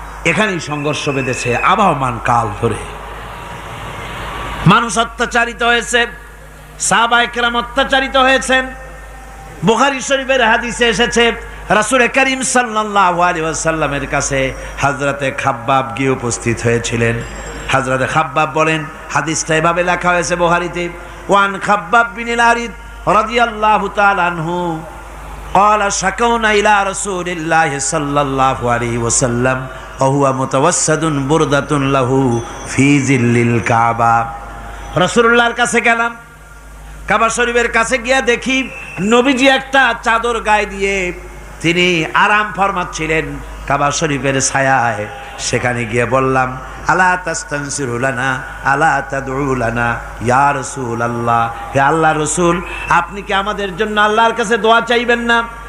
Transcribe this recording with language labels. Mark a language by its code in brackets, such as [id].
[bn] এখানেই সংঘর্ষ বেঁধেছে আবহমান কাল ধরে। মানুষ অত্যাচারিত হয়েছে, সাহাবায়ে কেরাম অত্যাচারিত হয়েছেন। বুখারী শরীফের হাদিসে এসেছে রাসূল করিম সাল্লাল্লাহু আলাইহি ওয়াসাল্লামের কাছে হযরতে খাব্বাব গিয়ে উপস্থিত হয়েছিলেন। হযরতে খাব্বাব বলেন, হাদিসটা এভাবে লেখা হয়েছে বুখারীতে, [ar] ওয়ান খাব্বাব বিনিল আরিদ রাদিয়াল্লাহু তাআলা আনহু قال شكونا إلى رسول الله صلى الله عليه وسلم وهو متوسد بردة له في ظل الكعبة। [bn] রাসূলুল্লাহর কাছে গেলাম, কাবা শরীফের কাছে গিয়ে দেখি নবীজি একটা চাদর গায়ে দিয়ে তিনি আরাম ফরমাচ্ছিলেন কাবা শরীফের ছায়ায়। সেখানে গিয়ে বললাম, [ar] আলা তাস্তানসিরু লানা আলা তাদউ লানা ইয়া রাসূলুল্লাহ, [bn] হে আল্লাহর রাসূল, আপনি কি আমাদের জন্য আল্লাহর কাছে দোয়া চাইবেন না?